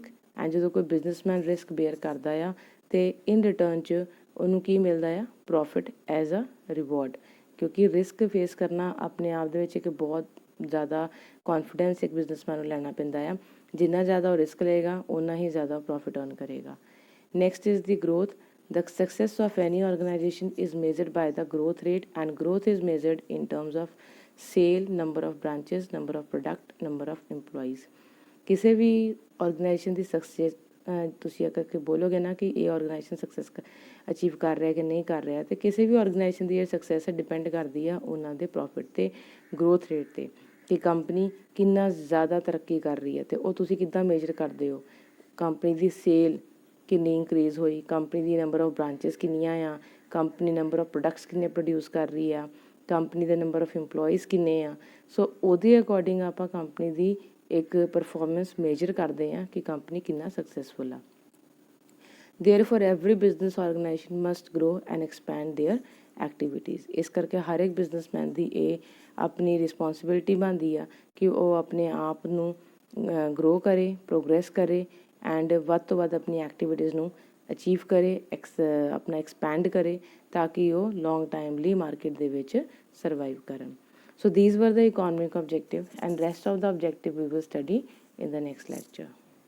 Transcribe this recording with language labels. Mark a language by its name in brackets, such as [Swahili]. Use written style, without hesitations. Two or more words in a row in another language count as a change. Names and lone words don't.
[Punjabi] ਐਂਡ ਜਦੋਂ ਕੋਈ ਬਿਜ਼ਨਸਮੈਨ [English] risk bear [Punjabi] ਕਰਦਾ ਆ ਅਤੇ [English] in return [Punjabi] 'ਚ ਉਹਨੂੰ ਕੀ ਮਿਲਦਾ ਆ, [English] profit as a reward. [Punjabi] ਕਿਉਂਕਿ [English] risk face [Punjabi] ਕਰਨਾ ਆਪਣੇ ਆਪ ਦੇ ਵਿੱਚ ਇੱਕ ਬਹੁਤ ਜ਼ਿਆਦਾ ਕੌਨਫੀਡੈਂਸ ਇੱਕ ਬਿਜ਼ਨਸਮੈਨ ਨੂੰ ਲੈਣਾ ਪੈਂਦਾ ਆ। ਜਿੰਨਾ ਜ਼ਿਆਦਾ ਉਹ ਰਿਸਕ ਲਏਗਾ ਓਨਾ ਹੀ ਜ਼ਿਆਦਾ [English] profit earn [Punjabi] ਕਰੇਗਾ। [English] Next is the growth. The success of any organization is measured by the growth rate, and growth is measured in terms of sale, number of branches, number of product, number of employees. [Punjabi] ਕਿਸੇ ਵੀ ਆਰਗੇਨਾਈਜੇਸ਼ਨ ਦੀ ਸਕਸੈਸ ਤੁਸੀਂ ਅਗਰ ਬੋਲੋਗੇ ਨਾ ਕਿ ਇਹ ਆਰਗੇਨਾਈਜੇਸ਼ਨ [English] success achieve [Punjabi] ਕਰ ਰਿਹਾ ਕਿ ਨਹੀਂ ਕਰ ਰਿਹਾ, ਅਤੇ ਕਿਸੇ ਵੀ ਆਰਗੇਨਾਈਜੇਸ਼ਨ ਦੀ ਜਿਹੜੀ [English] success depend [Punjabi] ਕਰਦੀ ਆ ਉਹਨਾਂ ਦੇ ਪ੍ਰੋਫਿਟ 'ਤੇ, [English] growth rate [Punjabi] 'ਤੇ, ਕਿ ਕੰਪਨੀ ਕਿੰਨਾ ਜ਼ਿਆਦਾ ਤਰੱਕੀ ਕਰ ਰਹੀ ਹੈ। ਅਤੇ ਉਹ ਤੁਸੀਂ ਕਿੱਦਾਂ ਮੇਜਰ ਕਰਦੇ ਹੋ? ਕੰਪਨੀ ਦੀ ਸੇਲ ਕਿੰਨੀ ਇੰਕਰੀਜ਼ ਹੋਈ, ਕੰਪਨੀ ਦੀ [English] number of branches [Punjabi] ਕਿੰਨੀਆਂ ਆ, [English] company number of products [Punjabi] ਕਿੰਨੇ ਪ੍ਰੋਡਿਊਸ ਕਰ ਰਹੀ ਆ, ਕੰਪਨੀ ਦੇ [English] number of employees [Punjabi] ਕਿੰਨੇ ਆ। ਸੋ ਉਹਦੇ ਅਕੋਰਡਿੰਗ ਆਪਾਂ ਕੰਪਨੀ ਦੀ ਇੱਕ [English] performance measure [Punjabi] ਕਰਦੇ ਹਾਂ ਕਿ ਕੰਪਨੀ ਕਿੰਨਾ ਸਕਸੈਸਫੁਲ ਆ। [English] Therefore every business organization must grow and expand their activities. [Punjabi] ਇਸ ਕਰਕੇ ਹਰ ਇੱਕ ਬਿਜ਼ਨਸਮੈਨ ਦੀ ਇਹ ਆਪਣੀ ਰਿਸਪੋਂਸੀਬਿਲਿਟੀ ਬਣਦੀ ਆ ਕਿ ਉਹ ਆਪਣੇ ਆਪ ਨੂੰ ਗਰੋ ਕਰੇ, ਪ੍ਰੋਗਰੈਸ ਕਰੇ ਐਂਡ ਵੱਧ ਤੋਂ ਵੱਧ ਆਪਣੀ ਐਕਟੀਵਿਟੀਜ਼ ਨੂੰ ਅਚੀਵ ਕਰੇ, ਆਪਣਾ ਐਕਸਪੈਂਡ ਕਰੇ ਤਾਂ ਕਿ ਉਹ [English] long time [Punjabi] ਲਈ ਮਾਰਕੀਟ ਦੇ ਵਿੱਚ ਸਰਵਾਈਵ ਕਰਨ। [English] So these were the economic objective, and rest of the objective we will study in the next lecture.